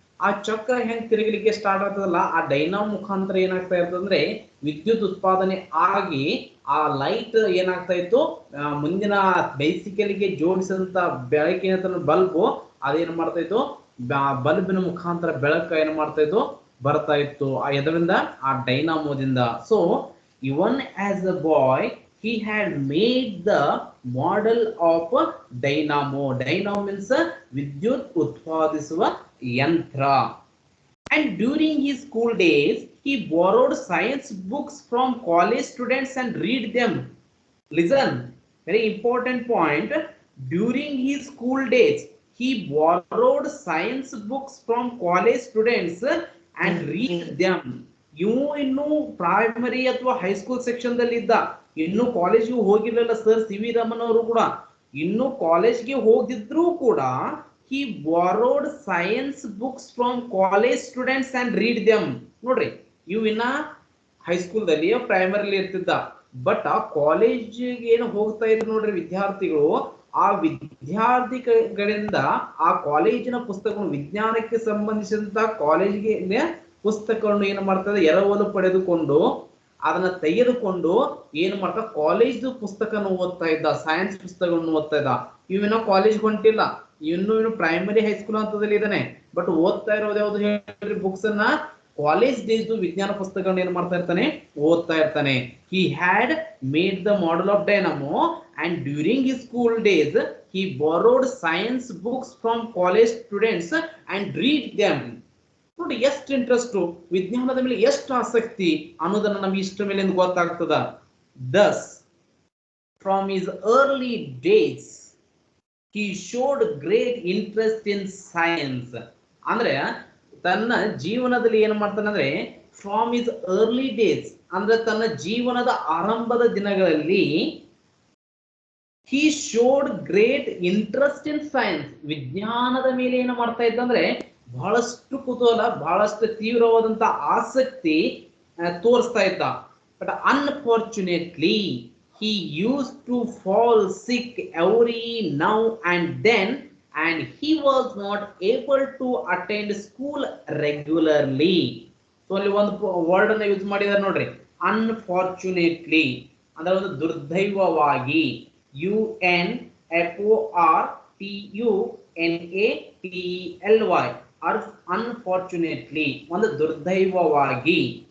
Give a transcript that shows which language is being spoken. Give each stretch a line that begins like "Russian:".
Kannada: ಆ ಚಕ್ರ ಹೆಂಗ್ ತಿರುಗಲಿಕ್ಕೆ ಸ್ಟಾರ್ಟ್ ಆಗ್ತದಲ್ಲ, ಆ ಡೈನಾಮೋ ಮುಖಾಂತರ ಏನಾಗ್ತಾ ಇರ್ತದಂದ್ರೆ ವಿದ್ಯುತ್ ಉತ್ಪಾದನೆ ಆಗಿ ಆ ಲೈಟ್ ಏನಾಗ್ತಾ ಇತ್ತು, ಮುಂದಿನ ಬೈಸಿಕಲ್ಗೆ ಜೋಡಿಸಿದಂತ ಬೆಳಕಿನ ಬಲ್ಬ್ ಅದೇನ್ ಮಾಡ್ತಾ ಇತ್ತು, ಬಲ್ಬಿನ ಮುಖಾಂತರ ಬೆಳಕ ಏನ್ ಮಾಡ್ತಾ ಇತ್ತು, ಬರ್ತಾ ಇತ್ತು ಎದರಿಂದ, ಆ ಡೈನಾಮೋದಿಂದ.
English: So even as a boy he had made the model of dynamo. Dynamo means
Kannada: ವಿದ್ಯುತ್ ಉತ್ಪಾದಿಸುವ ಯಂತ್ರ.
English: And during his school days he borrowed science books from college students and read them. Listen, very important point. During his school days he borrowed science books from college students and read them.
Kannada: ಇವು ಇನ್ನು primary ಅಥವಾ high school section ದಲ್ಲಿ ಇದ್ದ, ಇನ್ನು ಕಾಲೇಜ್ಗೆ ಹೋಗಿರ್ಲಿಲ್ಲ sir C V Raman ಅವರು ಕೂಡ. ಇನ್ನು ಕಾಲೇಜ್ಗೆ ಹೋಗಿದ್ರು ಕೂಡ
English: he borrowed science books from college students and read them.
Kannada: ನೋಡ್ರಿ, ಇವು ಇನ್ನ ಹೈಸ್ಕೂಲ್ ದಲ್ಲಿ ಪ್ರೈಮರಿಲಿ ಇರ್ತಿದ್ದ, ಬಟ್ ಆ ಕಾಲೇಜಿಗೆ ಏನು ಹೋಗ್ತಾ ಇದ್ರು ನೋಡ್ರಿ ವಿದ್ಯಾರ್ಥಿಗಳು, ಆ ವಿದ್ಯಾರ್ಥಿಗಳಿಂದ ಆ ಕಾಲೇಜಿನ ಪುಸ್ತಕಗಳು, ವಿಜ್ಞಾನಕ್ಕೆ ಸಂಬಂಧಿಸಿದಂತ ಕಾಲೇಜಿಗೆ ಪುಸ್ತಕಗಳನ್ನು ಏನು ಮಾಡ್ತದೆ, ಎರವಲು ಪಡೆದುಕೊಂಡು ಅದನ್ನ ತೆಗೆದುಕೊಂಡು ಏನ್ ಮಾಡ್ತಾ ಕಾಲೇಜ್ ಪುಸ್ತಕನ ಓದ್ತಾ ಇದ್ದ, ಸೈನ್ಸ್ ಪುಸ್ತಕಗಳನ್ನು ಓದ್ತಾ ಇದ್ದ. ಇವಿನ ಕಾಲೇಜ್ ಹೊಂಟಿಲ್ಲ, ಇನ್ನು ಪ್ರೈಮರಿ ಹೈಸ್ಕೂಲ್ ಹಂತದಲ್ಲಿ ಇದ್ದಾನೆ, ಬಟ್ ಓದ್ತಾ ಇರೋದು ಯಾವ್ದು ಹೇಳ್ರಿ, ಬುಕ್ಸ್ ಅನ್ನ ಕಾಲೇಜ್ ಡೇಸ್ ವಿಜ್ಞಾನ ಪುಸ್ತಕಗಳನ್ನ ಏನ್ ಮಾಡ್ತಾ ಇರ್ತಾನೆ, ಓದ್ತಾ ಇರ್ತಾನೆ.
English: he had made the model of dynamo and during his school days he borrowed science books from college students and read them.
Kannada: ನೋಡಿ ಎಷ್ಟು ಇಂಟ್ರೆಸ್ಟ್, ವಿಜ್ಞಾನದ ಮೇಲೆ ಎಷ್ಟು ಆಸಕ್ತಿ ಅನ್ನೋದನ್ನ ನಮ್ಗೆ ಇಷ್ಟ ಮೇಲೆ ಗೊತ್ತಾಗ್ತದ.
English: thus from his early days he showed great interest in science.
Kannada: ಅಂದ್ರೆ ತನ್ನ ಜೀವನದಲ್ಲಿ ಏನ್ ಮಾಡ್ತಾನೆ ಅಂದ್ರೆ,
English: from his early days
Kannada: ಅಂದ್ರೆ ತನ್ನ ಜೀವನದ ಆರಂಭದ ದಿನಗಳಲ್ಲಿ
English: he showed great interest in science.
Kannada: ವಿಜ್ಞಾನದ ಮೇಲೆ ಏನು ಮಾಡ್ತಾ ಇದ್ದ ಅಂದ್ರೆ ಬಹಳಷ್ಟು ಕುತೂಹಲ, ಬಹಳಷ್ಟು ತೀವ್ರವಾದಂತ ಆಸಕ್ತಿ ತೋರಿಸ್ತಾ ಇದ್ದ.
English: But unfortunately he used to fall sick every now and then and he was not able to attend school regularly.
Kannada: So ಅಲ್ಲಿ ಒಂದು ವರ್ಡ್ ಅನ್ನ ಯೂಸ್ ಮಾಡಿದಾರೆ ನೋಡ್ರಿ, ಅನ್ಫಾರ್ಚುನೇಟ್ಲಿ ಅಂದ್ರೆ ಒಂದು ದುರ್ದೈವವಾಗಿ, UNFORTUNATLY, ಅನ್ಫಾರ್ಚುನೇಟ್ಲಿ ಒಂದು ದುರ್ದೈವವಾಗಿ.